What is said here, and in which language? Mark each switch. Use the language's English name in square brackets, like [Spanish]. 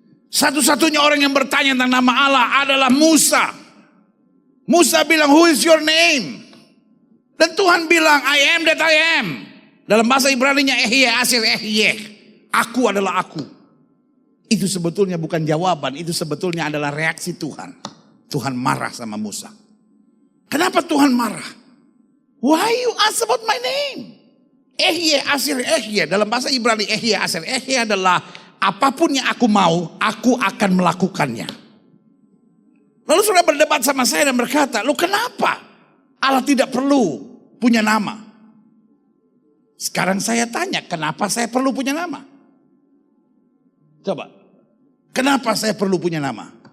[Indonesian] Satu-satunya orang yang bertanya tentang nama Allah adalah Musa. Musa bilang, [English] who is your name? [Indonesian] Dan Tuhan bilang, [English] I am that I am. [Indonesian] Dalam bahasa Ibrani-nya [Hebrew] Ehyeh Asir Ehyeh. [Indonesian] Aku adalah aku. Itu sebetulnya bukan jawaban, itu sebetulnya adalah reaksi Tuhan. Tuhan marah sama Musa. Kenapa Tuhan marah? [English] Why you ask about my name? [Hebrew] Ehyeh Asir Ehyeh. [Indonesian] Dalam bahasa Ibrani [Hebrew] Ehyeh Asir Ehyeh [Indonesian] adalah apapun yang aku mau, aku akan melakukannya. Lalu saudara berdebat sama saya dan berkata, lu kenapa Allah tidak perlu punya nama? Sekarang saya tanya, kenapa saya perlu punya nama? Coba, kenapa saya perlu punya nama?